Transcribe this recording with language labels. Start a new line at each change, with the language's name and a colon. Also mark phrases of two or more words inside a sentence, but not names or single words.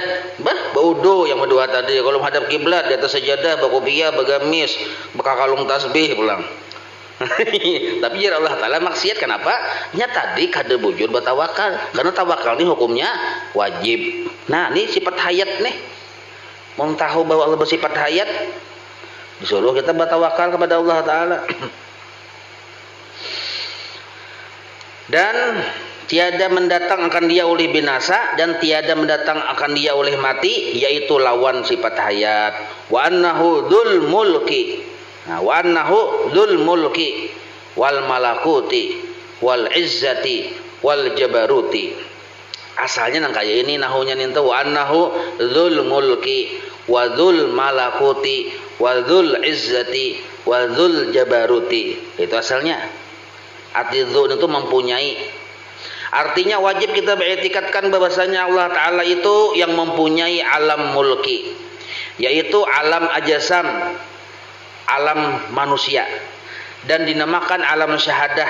Banjar: Baudo yang berdoa tadi, kalau menghadap kiblat di atas sajadah, bakopia, bagamis, bakakalung tasbih pulang.
Indonesian: Tapi ya Allah Ta'ala maksiat. Kenapa?
Banjar: Nya tadi kada bujur bertawakal, karena tawakal ini hukumnya wajib.
Indonesian: Nah, ini sifat hayat nih. Mau tahu bahwa Allah bersifat hayat, disuruh kita bertawakal kepada Allah Ta'ala. Dan tiada mendatang akan dia oleh binasa, dan tiada mendatang akan dia oleh mati, yaitu lawan sifat hayat.
Arabic: وأنه ذو الملك. Nah, وأنه ذو الملك والملكوت والعزة والجبروت.
Banjar: Asalnya nang kaya ini nahunya ninta
Arabic: وأنه ذو الملك وذو الملكوت وذو العزة وذو الجبروت.
Indonesian: Itu asalnya. Arti dzul itu mempunyai. Artinya wajib kita beriktikadkan bahwasanya Allah Ta'ala itu yang mempunyai alam mulki, yaitu alam ajasam, alam manusia, dan dinamakan alam syahadah.